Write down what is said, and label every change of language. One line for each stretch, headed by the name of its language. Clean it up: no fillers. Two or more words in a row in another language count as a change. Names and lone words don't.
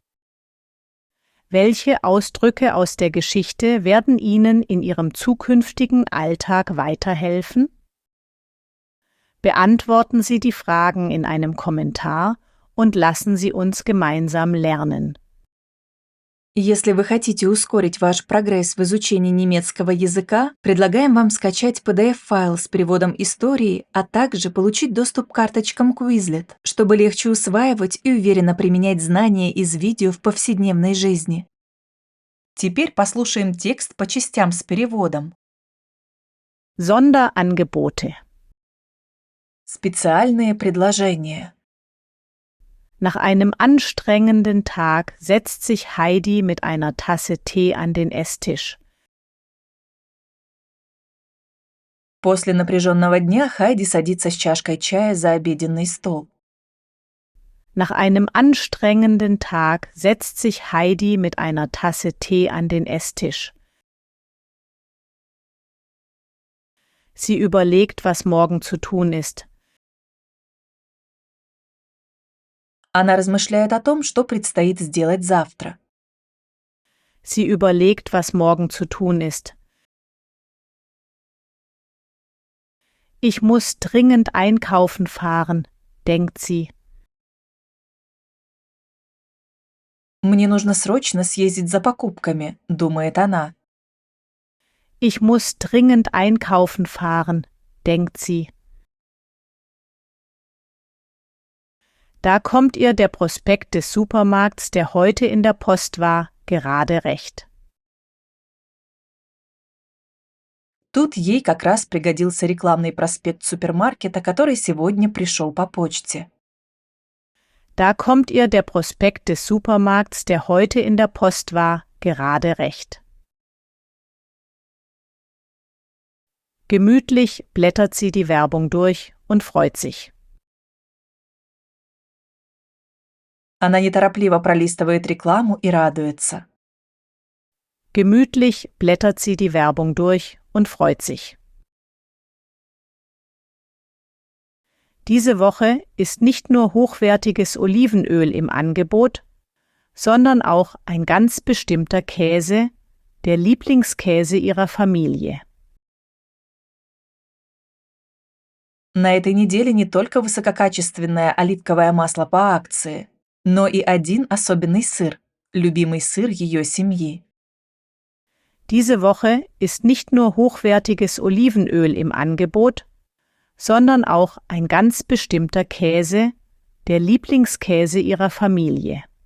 German: Welche Ausdrücke aus der Geschichte werden Ihnen in Ihrem zukünftigen Alltag weiterhelfen? Beantworten Sie die Fragen in einem Kommentar und lassen Sie uns gemeinsam lernen.
Russian: Если вы хотите ускорить ваш прогресс в изучении немецкого языка, предлагаем вам скачать PDF-файл с переводом истории, а также получить доступ к карточкам Quizlet, чтобы легче усваивать и уверенно применять знания из видео в повседневной жизни. Теперь послушаем текст по частям с переводом.
German: Sonderangebote.
Russian: Специальные предложения.
German: Nach einem anstrengenden Tag setzt sich Heidi mit einer Tasse Tee an den Esstisch.
Russian: После напряженного дня Хайди садится с чашкой чая за обеденный стол.
German: Nach einem anstrengenden Tag setzt sich Heidi mit einer Tasse Tee an den Esstisch. Sie überlegt, was morgen zu tun ist.
Russian: Она размышляет о том, что предстоит сделать завтра.
German: Sie überlegt, was morgen zu tun ist. Ich muss dringend einkaufen fahren, denkt sie.
Russian: Мне нужно срочно съездить за покупками, думает она.
German: Ich muss dringend einkaufen fahren, denkt sie. Da kommt ihr der Prospekt des Supermarkts, der heute in der Post war, gerade recht.
Russian: Тут ей как раз пригодился рекламный проспект супермаркета, который сегодня пришел по почте.
German: Da kommt ihr der Prospekt des Supermarkts, der heute in der Post war, gerade recht. Gemütlich blättert sie die Werbung durch und freut sich.
Russian: Она неторопливо пролистывает рекламу и радуется.
German: Gemütlich blättert sie die Werbung durch und freut sich. Diese Woche ist nicht nur hochwertiges Olivenöl im Angebot, sondern auch ein ganz bestimmter Käse, der Lieblingskäse ihrer Familie.
Russian: На этой неделе не только высококачественное оливковое масло по акции, но и один особенный сыр, любимый сыр ее семьи.
German: Diese Woche ist nicht nur hochwertiges Olivenöl im Angebot, sondern auch ein ganz bestimmter Käse, der Lieblingskäse ihrer Familie.